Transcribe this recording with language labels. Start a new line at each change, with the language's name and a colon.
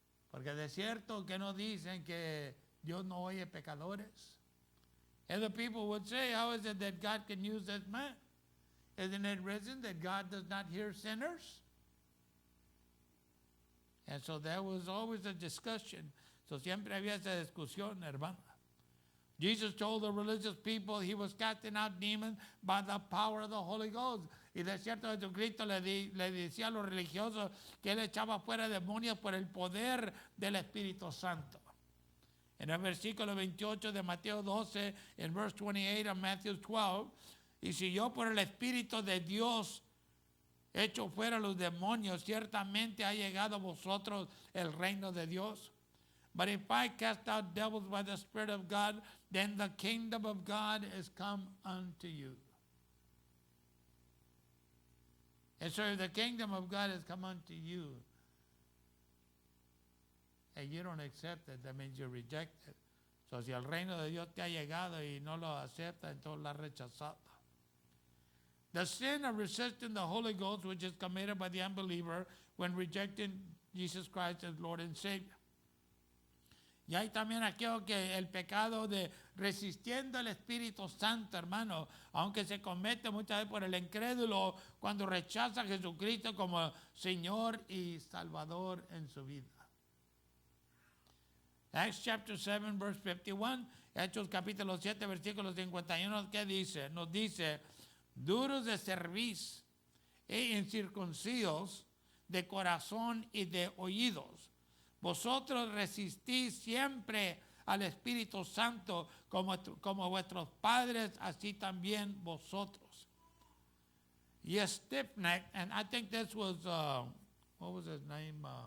Spanish: Porque de cierto que no dicen que Dios no oye pecadores.
English: And the people would say, how is it that God can use this man? Isn't it written that God does not hear sinners? And so there was always a discussion.
Spanish: So siempre había esa discusión, hermano.
English: Jesus told the religious people he was casting out demons by the power of the Holy Ghost.
Spanish: Y de cierto Jesucristo le decía a los religiosos que él echaba fuera demonios por el poder del Espíritu Santo. En el versículo 28 de Mateo 12, en
English: verse 28 of Matthew 12,
Spanish: y si yo por el Espíritu de Dios echo fuera los demonios, ciertamente ha llegado a vosotros el reino de Dios.
English: But if I cast out devils by the Spirit of God, then the kingdom of God is come unto you. And so if the kingdom of God has come unto you, and you don't accept it, that means you reject it.
Spanish: So si el reino de Dios te ha llegado y no lo acepta, entonces lo has rechazado.
English: The sin of resisting the Holy Ghost, which is committed by the unbeliever when rejecting Jesus Christ as Lord and Savior.
Spanish: Y hay también aquello que el pecado de resistiendo al Espíritu Santo, hermano, aunque se comete muchas veces por el incrédulo cuando rechaza a Jesucristo como Señor y Salvador en su vida.
English: Acts chapter 7, verse 51,
Spanish: Hechos capítulo 7, versículo 51, ¿qué dice? Nos dice, duros de cerviz e incircuncidos de corazón y de oídos. Vosotros resistís siempre al Espíritu Santo como vuestros padres, así también vosotros.
English: Y stiff-necked, and I think this was, what was his name?